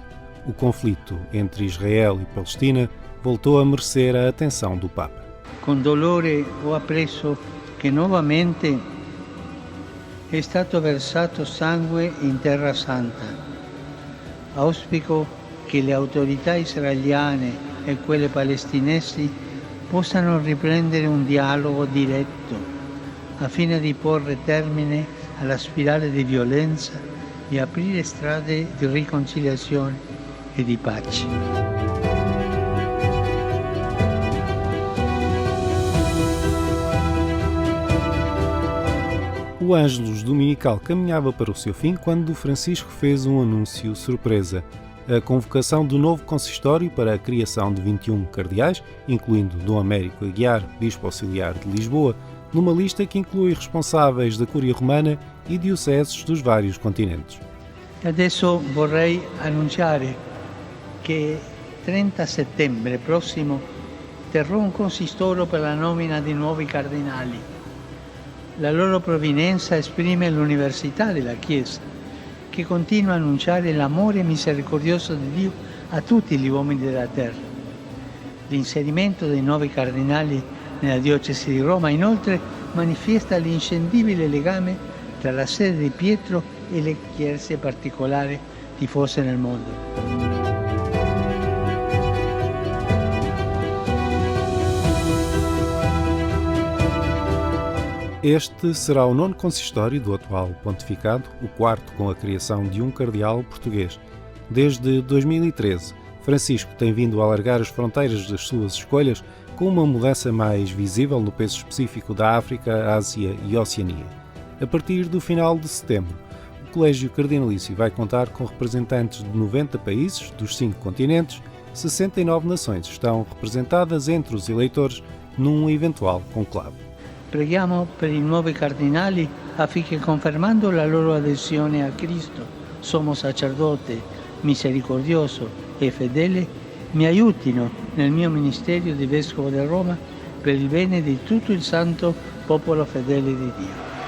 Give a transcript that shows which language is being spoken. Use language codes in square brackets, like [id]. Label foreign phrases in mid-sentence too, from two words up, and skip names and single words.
[pt] O conflito entre Israel e Palestina voltou a merecer a atenção do Papa. [it] Con dolore ho appreso che nuovamente è stato versato sangue in Terra Santa. Auspico che le autorità israeliane e quelle palestinesi possano riprendere un dialogo diretto a fine di porre termine alla spirale di violenza e aprire strade di riconciliazione e di pace. [pt] O Ângelus dominical caminhava para o seu fim quando Francisco fez um anúncio surpresa: a convocação do novo consistório para a criação de 21 cardeais, incluindo Dom Américo Aguiar, Bispo Auxiliar de Lisboa, numa lista que inclui responsáveis da Cúria Romana e dioceses dos vários continentes. [it] Adesso vorrei annunciare che 30 settembre prossimo terrò un consistorio per la nomina di nuovi cardinali. La loro provenienza esprime l'universalità della Chiesa, che continua a annunciare l'amore misericordioso di Dio a tutti gli uomini della terra. L'inserimento dei nuovi cardinali nella diocesi di Roma, inoltre, manifesta l'inscindibile legame tra la sede di Pietro e le chiese particolari diffuse nel mondo. [pt] Este será o 9º consistório do atual pontificado, o 4º com a criação de um cardeal português. Desde 2013, Francisco tem vindo a alargar as fronteiras das suas escolhas com uma mudança mais visível no peso específico da África, Ásia e Oceania. A partir do final de setembro, o Colégio Cardinalício vai contar com representantes de 90 países dos 5 continentes. 69 nações estão representadas entre os eleitores num eventual conclave. [it] Preghiamo per i nuovi cardinali affinché, confermando la loro adesione a Cristo, sommo sacerdote, misericordioso e fedele, mi aiutino nel mio ministero di Vescovo di Roma per il bene di tutto il santo popolo fedele di Dio.